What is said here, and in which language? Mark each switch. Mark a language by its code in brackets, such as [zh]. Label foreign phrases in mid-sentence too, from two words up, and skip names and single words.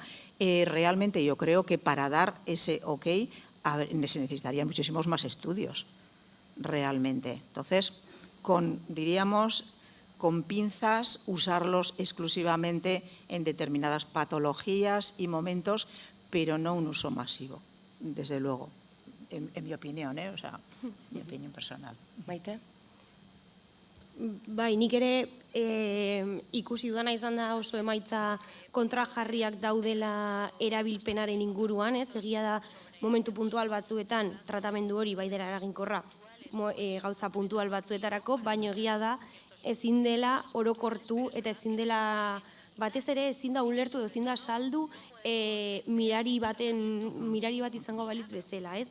[es] Realmente yo creo que para dar ese ok se necesitarían muchísimos más estudios, realmente. Entonces, diríamos, con pinzas, usarlos exclusivamente en determinadas patologías y momentos, pero no un uso masivo, desde luego, en mi opinión, o sea, mi opinión personal. Maite? [eu] Bai, nik ere ikusi dudana izan da oso emaitza kontrajarriak daudela erabilpenaren inguruan, egia da momentu puntual batzuetan tratamendu hori bai dela eraginkorra gauza puntual batzuetarako, baina egia da ezin dela orokortu eta ezin dela, batez ere ezin da ulertu edo ezin da saldu mirari bat izango balitz bezala, ez?